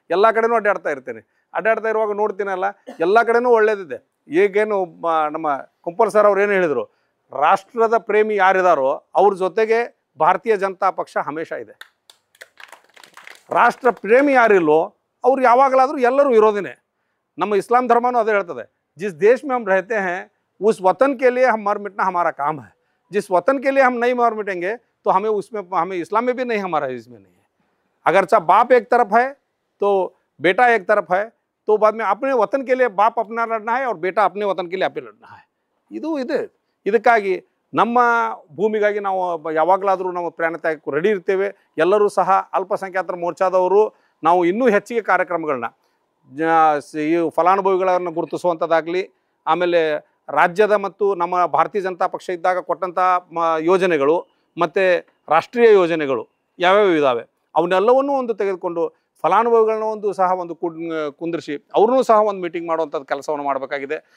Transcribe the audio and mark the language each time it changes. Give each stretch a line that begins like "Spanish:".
Kannada: ಎಲ್ಲ ಕಡೆಯೂ ಅಡ್ಡಾಡ್ತಾ ಇರುವಾಗ ನೋಡ್ತೀನಲ್ಲ ಎಲ್ಲ ಕಡೆಯೂ ಒಳ್ಳೇದಿದೆ. ಈಗೇನು ನಮ್ಮ ಕುಂಪಲ್ ಸರ್ ಅವ್ರು ಏನು ಹೇಳಿದರು, ರಾಷ್ಟ್ರದ ಪ್ರೇಮಿ ಯಾರಿದಾರೋ ಅವ್ರ ಜೊತೆಗೆ ಭಾರತೀಯ ಜನತಾ ಪಕ್ಷ ಹಮೇಶ ಇದೆ. ರಾಷ್ಟ್ರ ಪ್ರೇಮಿ ಯಾರಿಲ್ಲೋ ಅವ್ರು ಯಾವಾಗಲಾದರೂ ಎಲ್ಲರೂ ವಿರೋಧಿನೇ. ನಮ್ಮ ಇಸ್ಲಾಂ ಧರ್ಮನೂ ಅದೇ ಹೇಳ್ತದೆ,
Hindi: जिस देश में हम रहते हैं उस वतन के लिए हम मर मिटना हमारा काम है. जिस वतन के लिए हम नहीं मर मिटेंगे तो हमें इस्लाम में भी नहीं, हमारा इसमें नहीं है. अगर चाहे बाप एक तरफ है तो बेटा एक तरफ है, तो बाद में अपने वतन के लिए बाप अपना लड़ना है और बेटा अपने वतन के लिए अपने लड़ना है.
Kannada: ಇದಕ್ಕಾಗಿ ನಮ್ಮ ಭೂಮಿಗಾಗಿ ನಾವು ಯಾವಾಗಲಾದರೂ ನಾವು ಪ್ರಾಣ ತ್ಯಾಗಕ್ಕೂ ರೆಡಿ ಇರ್ತೇವೆ. ಎಲ್ಲರೂ ಸಹ ಅಲ್ಪಸಂಖ್ಯಾತರ ಮೋರ್ಚಾದವರು ನಾವು ಇನ್ನೂ ಹೆಚ್ಚಿಗೆ ಕಾರ್ಯಕ್ರಮಗಳನ್ನ ಈ ಫಲಾನುಭವಿಗಳನ್ನು ಗುರುತಿಸುವಂಥದ್ದಾಗಲಿ, ಆಮೇಲೆ ರಾಜ್ಯದ ಮತ್ತು ನಮ್ಮ ಭಾರತೀಯ ಜನತಾ ಪಕ್ಷ ಇದ್ದಾಗ ಕೊಟ್ಟಂಥ ಯೋಜನೆಗಳು ಮತ್ತು ರಾಷ್ಟ್ರೀಯ ಯೋಜನೆಗಳು ಯಾವ್ಯಾವ ಇದ್ದಾವೆ ಅವನ್ನೆಲ್ಲವನ್ನೂ ಒಂದು ತೆಗೆದುಕೊಂಡು ಫಲಾನುಭವಿಗಳನ್ನ ಒಂದು ಕುಂದಿರಿಸಿ ಅವ್ರನ್ನೂ ಸಹ ಒಂದು ಮೀಟಿಂಗ್ ಮಾಡುವಂಥದ್ದು ಕೆಲಸವನ್ನು ಮಾಡಬೇಕಾಗಿದೆ.